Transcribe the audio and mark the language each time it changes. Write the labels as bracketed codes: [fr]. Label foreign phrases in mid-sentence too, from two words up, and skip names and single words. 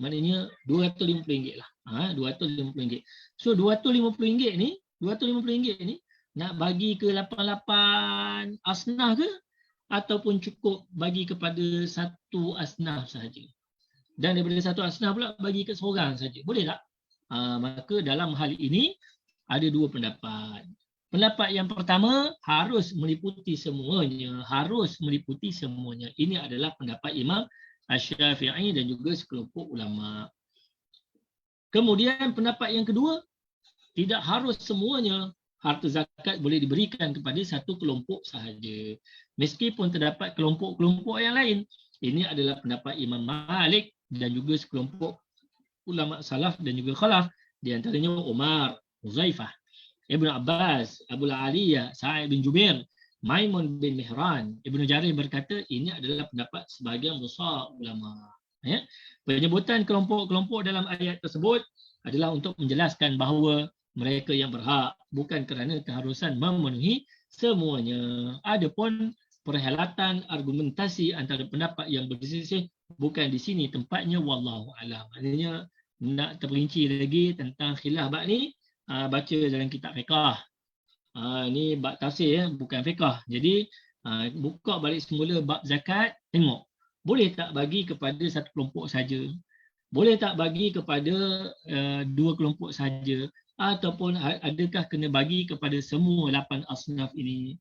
[ms] Maknanya RM250 lah. RM250. So RM250 ni nak bagi ke 88 asnaf ke ataupun cukup bagi kepada satu asnaf sahaja? Dan daripada satu asnaf pula bagi ke seorang saja. Boleh tak? Maka dalam hal ini ada dua pendapat. Pendapat yang pertama, harus meliputi semuanya. Ini adalah pendapat Imam Asy-Syafi'i dan juga sekelompok ulama. Kemudian pendapat yang kedua, tidak harus semuanya harta zakat boleh diberikan kepada satu kelompok sahaja. Meskipun terdapat kelompok-kelompok yang lain. Ini adalah pendapat Imam Malik dan juga sekelompok ulama salaf dan juga khalaf. Di antaranya Umar, Huzaifah, Ibn Abbas, Abu Aliyah, Sa'id bin Jubair, Maimun bin Mihran. Ibnu Jarir berkata ini adalah pendapat sebahagian besar ulama. Ya. Penyebutan kelompok-kelompok dalam ayat tersebut adalah untuk menjelaskan bahawa mereka yang berhak, bukan kerana keharusan memenuhi semuanya. Adapun perhelatan argumentasi antara pendapat yang berselisih bukan di sini tempatnya, [ar] والله أعلم. [ms] Maknanya nak terperinci lagi tentang khilaf bab ni, baca dalam kitab fiqh. Ni bab tafsir bukan fiqh. Jadi buka balik semula bab zakat, tengok boleh tak bagi kepada satu kelompok saja, boleh tak bagi kepada dua kelompok saja, ataupun adakah kena bagi kepada semua 8 asnaf ini.